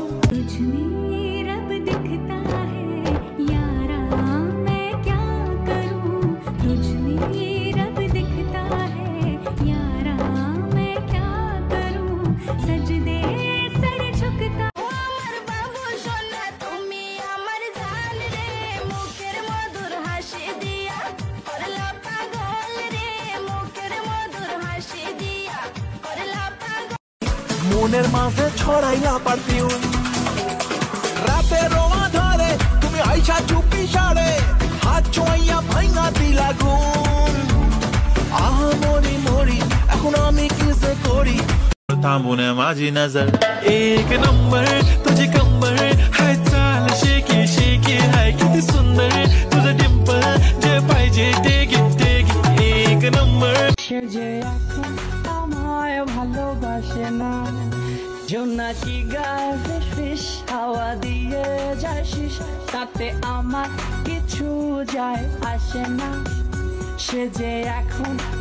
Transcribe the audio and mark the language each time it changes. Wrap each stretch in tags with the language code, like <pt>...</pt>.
<hi>तुझमें रब दिखता है यारा मैं क्या करूं, तुझमें रब दिखता है यारा मैं क्या करूं, सजदे सर झुकता।</hi> <bn>আমার বাবু সোনা তুমি আমার জান রে, মুখের মধুর হাসি দিয়া করলা পাগল রে, মুখের মধুর হাসি দিয়া করলা পাগল। মনের মাঝে ছড়াইলা পারফিউম, রাতের আধারে তুমি আইসা চুপি সারে, হাত ছোঁয়া ভাঙা দিলা ঘুম। আহা মরি মরি এখন আমি কিসে করি,</bn> <mr>थामोने माझी नजर एक नंबर तुझे कंबर है, चाल शेकी शेकी है किती सुंदर तुझं डिंपल जे पाहिजे टेक एक नंबर।</mr> <bn>সে যে এখন আমায় ভালোবাসে না, জোনাকি গায়ে ফিস ফিস হাওয়া দিয়ে যায় শিস, তাতে আমার কিছু যায় আসে না, সে যে এখন।</bn>